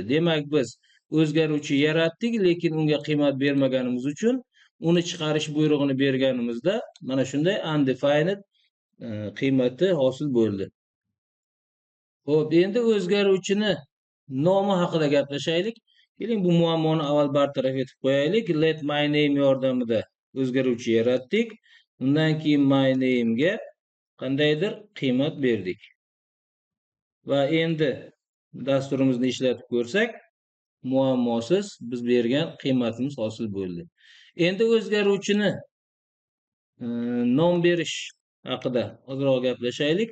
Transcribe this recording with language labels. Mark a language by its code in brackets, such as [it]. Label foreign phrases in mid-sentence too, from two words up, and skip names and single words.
[uz] Demak, biz o'zgaruvchi yaratdik, lekin unga qiymat bermaganimiz uchun uni chiqarish buyrug'ini berganimizda mana shunday undefined qiymati hosil bo'ldi. Xo'p, endi o'zgaruvchini nomi haqida gaplashaylik. Keling, bu muammoni avval bartaraf etib qo'yaylik. [en] Let my name [uz] yordamida o'zgaruvchi yaratdik. Undan keyin [en] my name [uz] ga qandaydir qiymat berdik. Va endi dasturimizni ishlatib ko'rsak, muammosiz biz bergan qiymatimiz hosil bo'ldi. Endi o'zgaruvchini nom berish haqida ozroq gaplashaylik.